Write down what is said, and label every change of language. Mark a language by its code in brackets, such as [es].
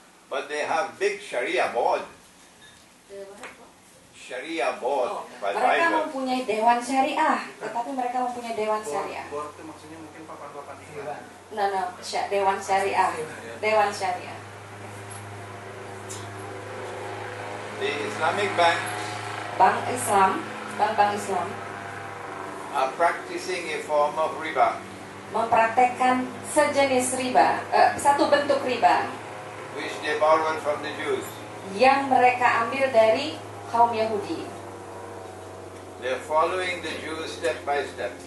[en] but they have big Sharia board. Sharia board. [id] Mereka [en] advisors. [id] mempunyai dewan syariah, tetapi mereka mempunyai dewan syariah. Board itu maksudnya mungkin papan-papan iklan. Dewan syariah, dewan syariah. [en] The Islamic banks [id] Bank Islam, bank-bank Islam [en] are practicing a form of riba, [id] mempraktekkan sejenis riba, satu bentuk riba [en] which they borrowed from the Jews. [id] yang mereka ambil dari kaum Yahudi. [en] They're following the Jews step by step.